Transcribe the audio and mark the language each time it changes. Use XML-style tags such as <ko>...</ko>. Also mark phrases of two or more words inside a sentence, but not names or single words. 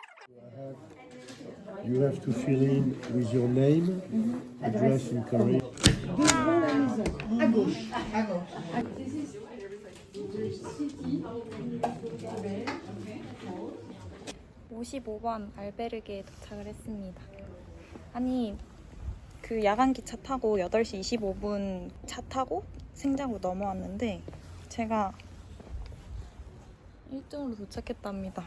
<en>You have to fill in with your name, address in Korean.</en> <fr>À gauche. À gauche.</fr> <ko>55번 알베르게에 도착을 했습니다. 아니, 그 야간 기차 타고 8시 25분 차 타고 생장으로 넘어왔는데 제가 1등으로 도착했답니다.</ko>